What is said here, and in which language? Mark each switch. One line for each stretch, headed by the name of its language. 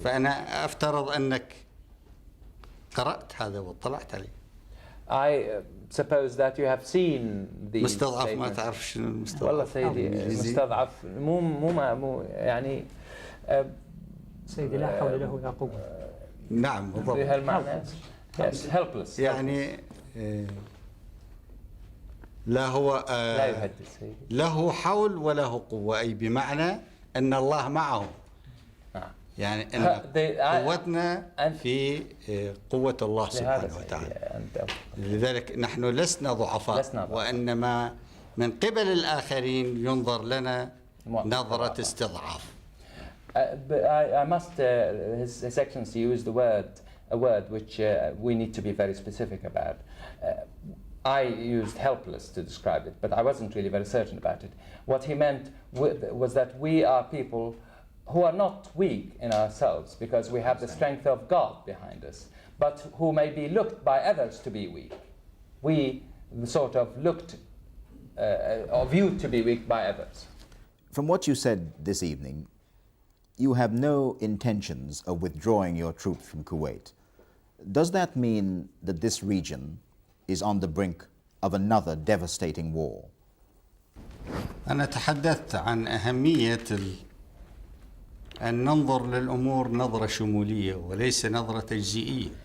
Arabic: فأنا أفترض أنك قرأت هذا واطلعت عليه.
English: I suppose that you have seen these
Arabic: مستضعف ما
English: statements.
Arabic: تعرف شنو المستضعف. والله سيدي مستضعف مو يعني سيدي لا حول له ولا قوة. نعم بالضبط. بهالمعنى.
English: Yes, helpless.
Arabic: يعني لا هو لا يهدد سيدي. له حول وله قوة، أي بمعنى أن الله معه. يعني أن قوتنا في قوة الله سبحانه وتعالى. لذلك نحن لسنا ضعفاء، وإنما من قبل الآخرين ينظر لنا نظرة استضعاف.
English: I must, His Excellency used a word which we need to be very specific about. I used helpless to describe it, but I wasn't really very certain about it. What he meant was that we are people who are not weak in ourselves because we have the strength of God behind us, but who may be looked by others to be weak. We sort of looked or viewed to be weak by others. From what you said this evening, you have no intentions of withdrawing your troops from Kuwait. Does that mean that this region is on the brink of another devastating war?
Arabic: أنا تحدثت عن أهمية أن ننظر للأمور نظرة شمولية وليس نظرة تجزئية.